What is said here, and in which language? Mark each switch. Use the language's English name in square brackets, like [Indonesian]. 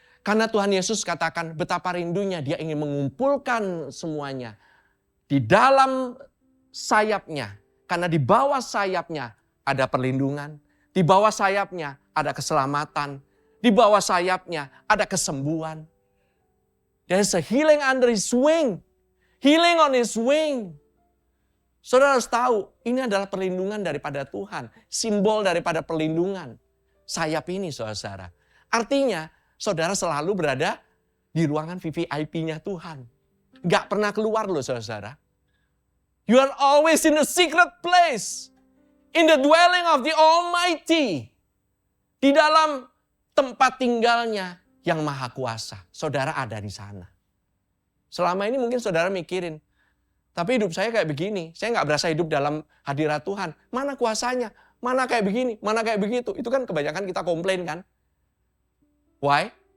[Indonesian] Karena Tuhan Yesus katakan betapa rindunya dia ingin mengumpulkan semuanya di dalam sayapnya. Karena di bawah sayapnya ada perlindungan, di bawah sayapnya ada keselamatan, di bawah sayapnya ada kesembuhan. [English] There's a healing under his wing. Healing on his wing. [Indonesian] Saudara harus tahu, ini adalah perlindungan daripada Tuhan. Simbol daripada perlindungan. Sayap ini saudara. Artinya, saudara selalu berada di ruangan VVIP-nya Tuhan. Gak pernah keluar loh saudara. [English] You are always in the secret place. In the dwelling of the Almighty. [Indonesian] Di dalam tempat tinggalnya yang maha kuasa. Saudara ada di sana. Selama ini mungkin saudara mikirin, tapi hidup saya kayak begini. Saya nggak berasa hidup dalam hadirat Tuhan. Mana kuasanya? Mana kayak begini? Mana kayak begitu? Itu kan kebanyakan kita komplain kan. [English] Why?